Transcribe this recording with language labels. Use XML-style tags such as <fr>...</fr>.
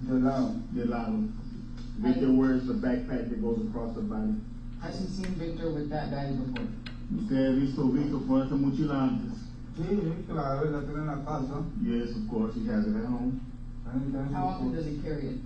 <es>De lado. de lado.</es> <en>Victor wears the backpack that goes across the body. Has he seen Victor with that bag before?</en> <es>Usted ha visto Victor con esta mochila antes. Sí, claro, la tiene en la casa.</es> <en>Yes, of course, he has it at home. How often does he carry it?</en>